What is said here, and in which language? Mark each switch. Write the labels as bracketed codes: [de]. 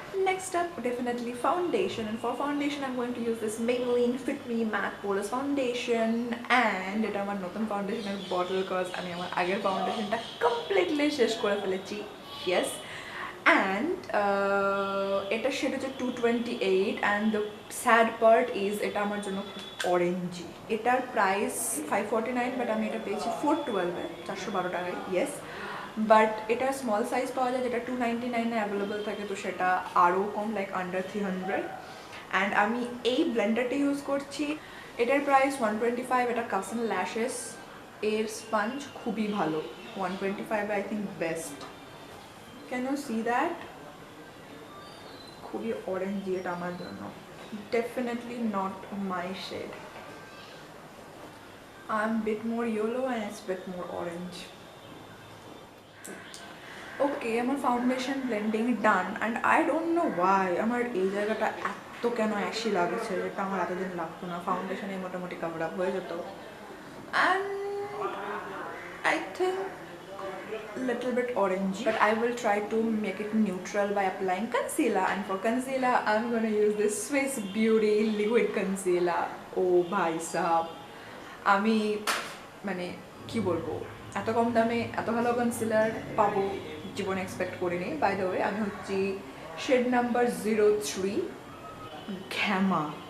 [en] Next up, definitely foundation, and for foundation I'm going to use this Maybelline Fit Me Matte Poreless Foundation, and [bn] এটা আমার নতুন ফাউন্ডেশনের bottle, cause আমি আমার আগের ফাউন্ডেশনটা কমপ্লিটলি শেষ করে ফেলেছি। ইয়েস, অ্যান্ড এটার শেড হচ্ছে 228, [en] and the sad part is [bn] এটা আমার জন্য খুব অরেঞ্জি। এটার প্রাইস 549, বাট আমি এটা পেয়েছি 412-এ, 412 টাকায়। ইয়েস, বাট এটা স্মল সাইজ পাওয়া যায় যেটা 299-এ অ্যাভেলেবল থাকে, তো সেটা আরও কম, লাইক আন্ডার 300। অ্যান্ড আমি এই ব্লেন্ডারটা ইউজ করছি, এটার প্রাইস 125। এটা কাসন ল্যাশেস এর স্পঞ্জ খুবই ভালো, 125 I think best. [en] Can you see that? [bn] খুবই অরেঞ্জি এটা আমার জন্য, [en] Definitely not my shade. I am bit more yellow and it's bit more orange. [bn] ওকে, আমার foundation blending done, [en] and I don't know why [bn] আমার এই জায়গাটা এত কেন অ্যাশি লাগছে, যেটা আমার এতদিন লাগতো না, ফাউন্ডেশনে মোটামুটি কভার আপ হয়ে যেত। [en] And I think little bit orangey, but I will try to make it neutral by applying concealer. And for concealer, I'm gonna use this Swiss Beauty liquid concealer. [hi] Oh bhai sahab, [bn] আমি মানে কি বলবো, এত কম দামে এত ভালো concealer পাবো জীবনে এক্সপেক্ট করিনি। [en] by the way, [bn] আমি হচ্ছি শেড নাম্বার 03 ঘ্যামা।